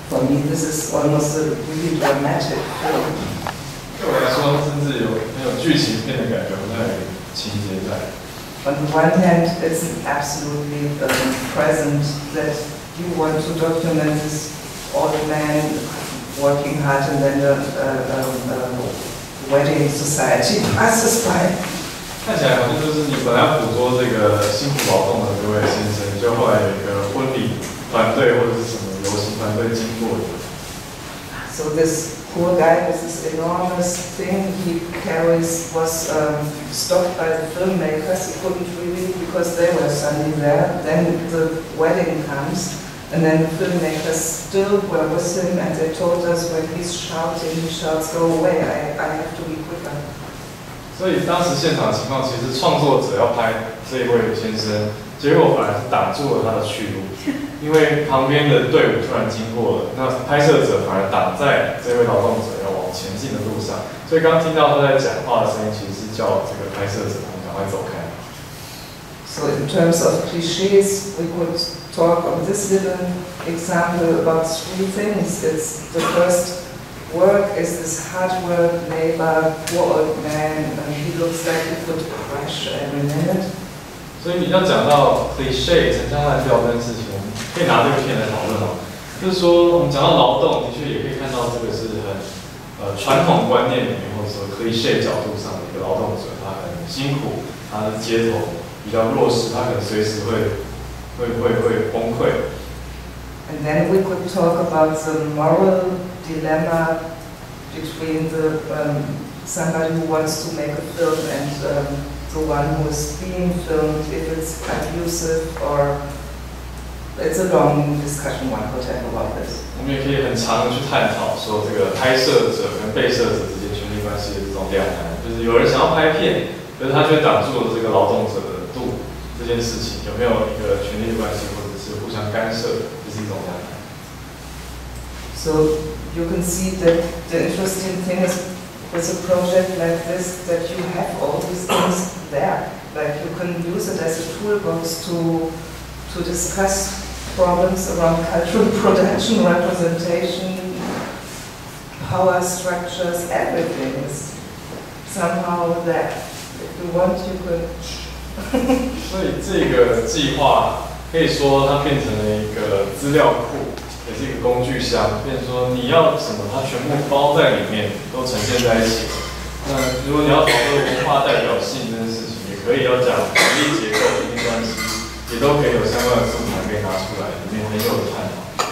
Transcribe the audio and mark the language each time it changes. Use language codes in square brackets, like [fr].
[en] me, this is almost a really dramatic film. [zh] 对我来说，甚至有很有剧情片的感觉，那有情节在。 [en] On the one hand, it's absolutely present that you want to document this old man working hard and then the wedding society passes by. [zh] 看起来好像就是你本来要捕捉这个辛苦劳动的这位先生，就后来有一个婚礼团队或者是什么游行团队经过的。 [en] So this poor guy with this enormous thing he carries was stopped by the filmmakers. He couldn't really because they were standing there. Then the wedding comes, and then the filmmakers still were with him, and they told us when he's shouting, he shouts, "Go away! I have to be quicker." [zh] 所以当时现场情况，其实创作者要拍这一位先生，结果反而是挡住了他的去路，因为旁边的队伍突然经过了，那拍摄者反而挡在这位劳动者要往前进的路上。所以刚刚听到他在讲话的声音，其实是叫这个拍摄者赶快走开。 [en] So in terms of cliches, we could talk on this little example about 3 things. It's the first work is this hard work, labor, poor old man, and he looks like he could crash every minute. [zh] 所以你要讲到 cliche 陈腔滥调这件事情，我们可以拿这个片来讨论哦。就是说，我们讲到劳动，的确也可以看到这个是很传统观念里面，或者说 cliche 角度上的一个劳动者，他很辛苦，他的街头比较弱势，他可能随时会崩溃。 [en] And then we could talk about the moral dilemma between the somebody who wants to make a film and the one who is being filmed, if it's abusive or it's a long discussion one could have about this. [zh] 我们也可以很长的去探讨说这个拍摄者跟被摄者之间权力关系的这种两难，就是有人想要拍片，可是他却挡住了这个劳动者的路，这件事情有没有一个权力的关系，或者是互相干涉，这是一种两难。 [en] So you can see that the interesting thing is with a project like this that you have all these things there. Like you can use it as a toolbox to discuss problems around cultural production, representation, power structures, everything is somehow there. If you want, you could. [zh] 所以这个计划可以说它变成了一个资料库。也是一个工具箱，变成说你要什么，它全部包在里面，都呈现在一起。那如果你要讨论文化代表性这件事情，也可以要讲权力结构、权力关系，也都可以有相关的素材可以拿出来，里面很有的探讨。